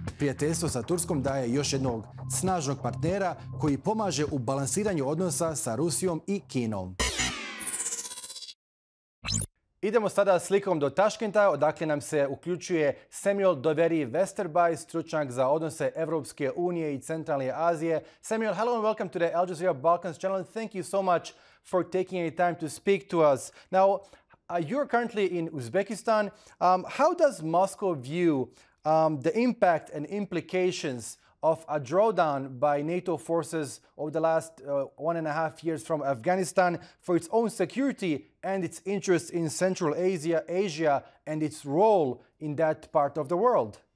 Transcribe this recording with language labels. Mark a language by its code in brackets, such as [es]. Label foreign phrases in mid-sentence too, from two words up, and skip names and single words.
[sr] Prijateljstvo sa Turskom daje još jednog snažnog partnera koji pomaže u balansiranju odnosa sa Rusijom i Kinom. Idemo sada slikom do Taškenta, odakle nam se uključuje Samuel Doveri Vesterbye, stručnjak za odnose Evropske unije i Centralne Azije. [en] Samuel, hello and welcome to the Al Jazeera Balkans channel, and thank you so much for taking any time to speak to us. Now, you're currently in Uzbekistan. How does Moscow view the impact and implications of a drawdown by NATO forces over the last 1.5 years from Afghanistan for its own security and its interest in Central Asia and its role in that part of the world?